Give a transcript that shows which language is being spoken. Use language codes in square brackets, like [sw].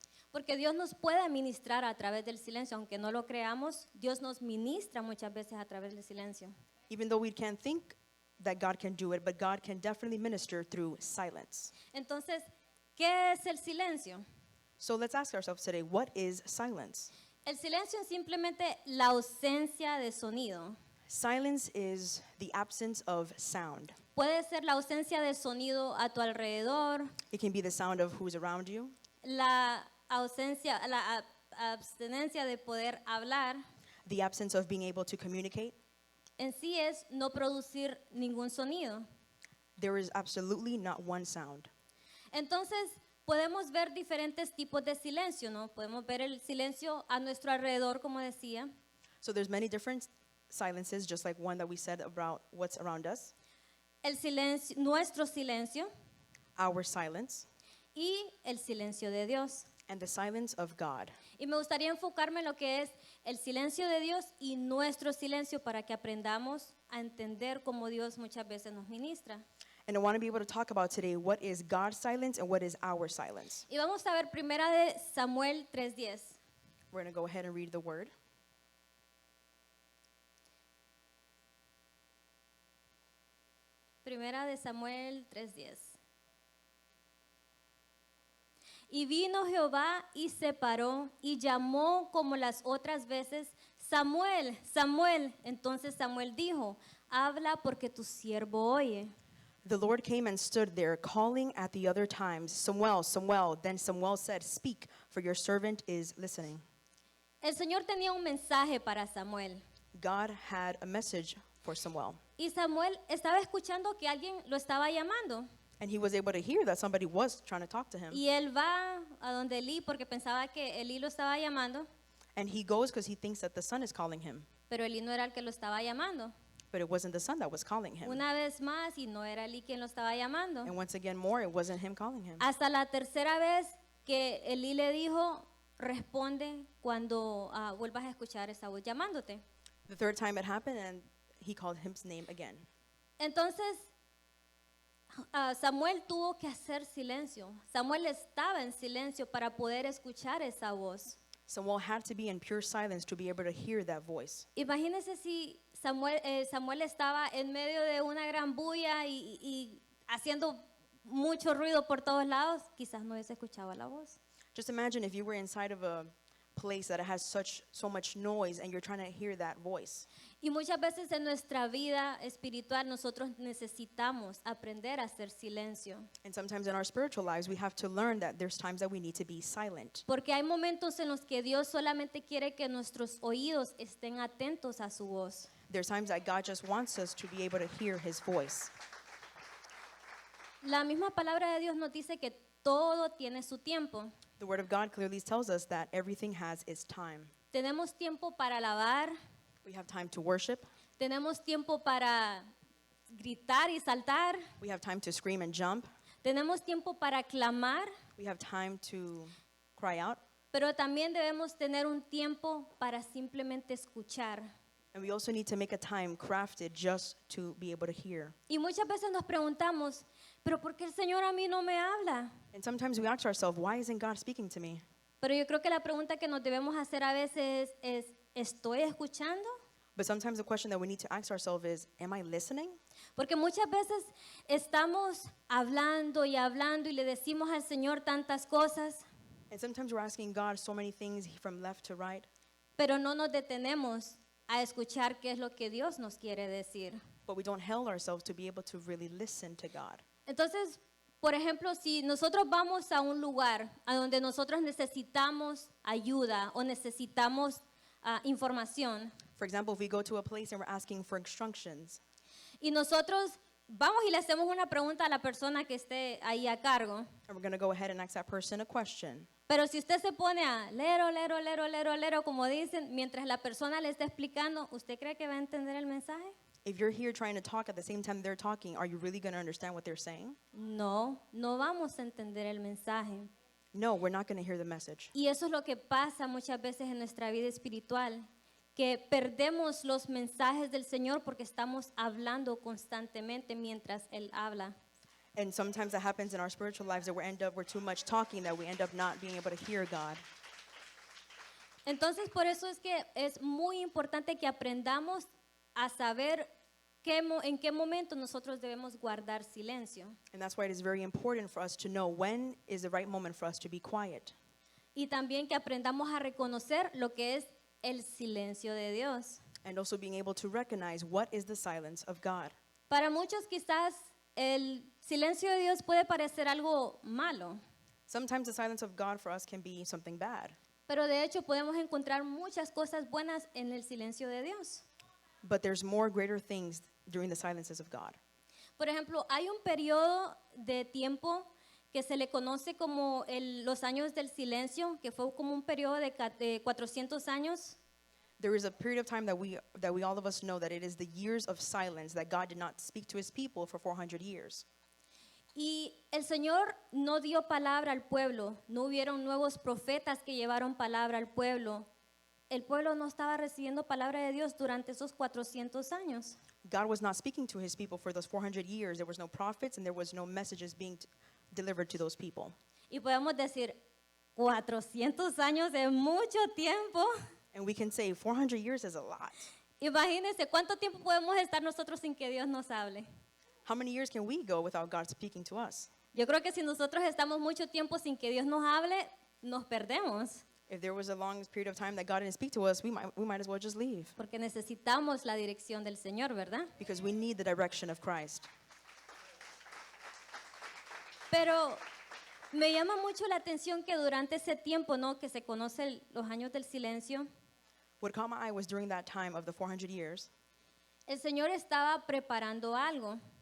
[es] Porque Dios nos puede ministrar a través del silencio, aunque no lo creamos, Dios nos ministra muchas veces a través del silencio. [en] Even though we can't think that God can do it, but God can definitely minister through silence. [es] Entonces, ¿qué es el silencio? [en] So let's ask ourselves today, what is silence? [es] El silencio es simplemente la ausencia de sonido. [en] Silence is the absence of sound. [es] Puede ser la ausencia de sonido a tu alrededor, [en] It can be the sound of who's around you, [es] la ausencia, la abstenencia de poder hablar. [en] the absence of being able to communicate. [es] En sí es no producir ningún sonido. [en] There is absolutely not one sound. [es] Entonces, podemos ver diferentes tipos de silencio, ¿no? Podemos ver el silencio a nuestro alrededor, como decía. [en] So there's many different silences, just like one that we said about what's around us, [es] El silencio, nuestro silencio [en] our silence, [es] y el silencio de Dios. [en] and the silence of God. [es] Y me gustaría enfocarme en lo que es el silencio de Dios y nuestro silencio para que aprendamos a entender cómo Dios muchas veces nos ministra. [en] And I want to be able to talk about today what is God's silence and what is our silence. [es] Y vamos a ver primera de Samuel 3:10. [en] We're going to go ahead and read the word. [es] Primera de Samuel 3:10. Y vino Jehová y se paró y llamó como las otras veces, Samuel, Samuel. Entonces Samuel dijo, habla porque tu siervo oye. [en] The Lord came and stood there, calling at the other times, Samuel, Samuel. Then Samuel said, Speak, for your servant is listening. [es] El Señor tenía un mensaje para Samuel. [en] God had a message for Samuel. [es] Y Samuel estaba escuchando que alguien lo estaba llamando. [en] And he was able to hear that somebody was trying to talk to him. [es] Y él va a donde Elí porque pensaba que Elí lo estaba llamando, [en] And he goes because he thinks that the son is calling him. [es] pero Elí no era el que lo estaba llamando. [en] But it wasn't the son that was calling him. [es] Una vez más, y no era Elí quien lo estaba llamando. [en] And once again more, it wasn't him calling him. [es] Hasta la tercera vez que Elí le dijo, responde cuando vuelvas a escuchar esa voz llamándote. [en] The third time it happened, and he called his name again. [es] Entonces, Samuel tuvo que hacer silencio. Samuel estaba en silencio para poder escuchar esa voz. [en] Samuel had to be in pure silence to be able to hear that voice. [es] Imagínense si Samuel estaba en medio de una gran bulla y haciendo mucho ruido por todos lados, quizás no hubiese escuchado la voz. [en] Just imagine if you were inside of a place that has so much noise and you're trying to hear that voice. [es] Y muchas veces en nuestra vida espiritual nosotros necesitamos aprender a hacer silencio. [en] And sometimes in our spiritual lives, we have to learn that there's times that we need to be silent. [es] Porque hay momentos en los que Dios solamente quiere que nuestros oídos estén atentos a su voz. [en] There's times that God just wants us to be able to hear his voice. [es] La misma palabra de Dios nos dice que todo tiene su tiempo. [en] The word of God clearly tells us that everything has its time. [es] Tenemos tiempo para alabar, [en] We have time to worship. [es] tenemos tiempo para gritar y saltar, [en] We have time to scream and jump. [es] tenemos tiempo para clamar, [en] We have time to cry out. [es] pero también debemos tener un tiempo para simplemente escuchar. [en] And we also need to make a time crafted just to be able to hear. [es] Y muchas veces nos preguntamos, pero ¿por qué el Señor a mí no me habla? [en] And sometimes we ask ourselves, why isn't God speaking to me? [es] Pero yo creo que la pregunta que nos debemos hacer a veces es, ¿estoy escuchando? [en] But sometimes the question that we need to ask ourselves is, am I listening? [es] Porque muchas veces estamos hablando y le decimos al Señor tantas cosas, [en] And sometimes we're asking God so many things from left to right, [es] pero no nos detenemos a escuchar qué es lo que Dios nos quiere decir. [en] but we don't held ourselves to be able to really listen to God. [es] Entonces, por ejemplo, si nosotros vamos a un lugar a donde nosotros necesitamos ayuda o necesitamos información, [en] For example, if we go to a place and we're asking for instructions, [es] y nosotros vamos y le hacemos una pregunta a la persona que esté ahí a cargo, [en] and we're going to go ahead and ask that person a question. [es] pero si usted se pone a lero, como dicen, mientras la persona le está explicando, ¿usted cree que va a entender el mensaje? [en] If you're here trying to talk at the same time they're talking, are you really going to understand what they're saying? [es] No, no vamos a entender el mensaje. [en] No, we're not going to hear the message. [es] Y eso es lo que pasa muchas veces en nuestra vida espiritual, que perdemos los mensajes del Señor porque estamos hablando constantemente mientras Él habla. [en] And sometimes that happens in our spiritual lives that we're too much talking that we end up not being able to hear God. [es] Entonces, por eso es que es muy importante que aprendamos a saber en qué momento nosotros debemos guardar silencio. [en] And that's why it is very important for us to know when is the right moment for us to be quiet. [es] Y también que aprendamos a reconocer lo que es el silencio de Dios. [en] And also being able to recognize what is the silence of God. [es] Para muchos quizás el silencio de Dios puede parecer algo malo, [en] Sometimes the silence of God for us can be something bad. [es] pero de hecho podemos encontrar muchas cosas buenas en el silencio de Dios. [en] But there's more greater things during the silences of God. [es] Por ejemplo, hay un periodo de tiempo que se le conoce como los años del silencio, que fue como un periodo de 400 años. [en] There is a period of time that we all of us know that it is the years of silence, that God did not speak to his people for 400 years. [es] Y el Señor no dio palabra al pueblo, no hubieron nuevos profetas que llevaron palabra al pueblo. El pueblo no estaba recibiendo palabra de Dios durante esos 400 años. [en] God was not speaking to his people for those 400 years. There was no prophets and there was no messages being delivered to those people. [es] Y podemos decir, 400 años es mucho tiempo. [en] And we can say 400 years is a lot. [es] Imagínense, ¿cuánto tiempo podemos estar nosotros sin que Dios nos hable? [en] How many years can we go without God speaking to us? [es] Yo creo que si nosotros estamos mucho tiempo sin que Dios nos hable, nos perdemos, [en] If there was a long period of time that God didn't speak to us, we might as well just leave [es] porque necesitamos la dirección del Señor, ¿verdad? [en] because we need the direction of Christ. [es] Pero me llama mucho la atención que durante ese tiempo, ¿no?, que se conoce los años del silencio, [en] What caught my eye was during that time of the 400 years [es] el Señor estaba preparando algo,